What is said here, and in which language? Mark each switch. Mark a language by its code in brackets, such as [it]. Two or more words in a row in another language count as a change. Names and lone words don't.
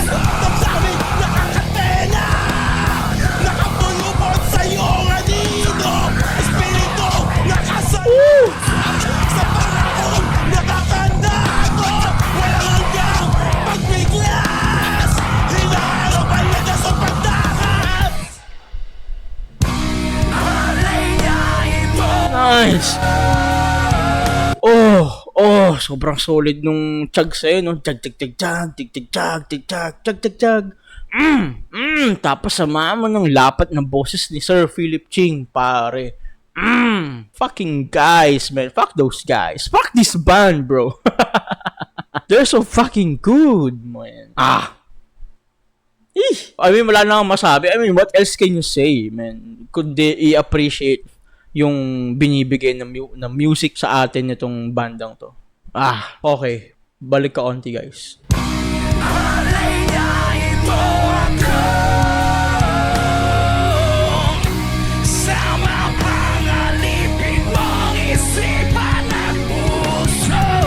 [tl] damdamin nakakatena, nakapulupot sa iyong anino, espiritu nakasalit sa panahon nakakanda ko, walang hanggang pagbiglas, hinaharap ang lagas o pagdakas. Alayain mo. Nice. Sobrang solid nung chug sa'yo, no? Chug, chug, chug, chug, tig, tig, chug, tig, chug, chug, chug, chug. Tapos samahan mo ng lapat ng boses ni Sir Philip Ching, pare. [en] Fucking guys, man. Fuck those guys. Fuck this band, bro. They're so fucking good, man. I mean, [tl] wala na akong masabi. [en] I mean, what else can you say, man? Could they [tl] i-appreciate yung binibigay ng music sa atin nitong bandang to? Okay. Balik ka onti, guys. Alayain mo ako sa mga pangalipin mong isipan at puso.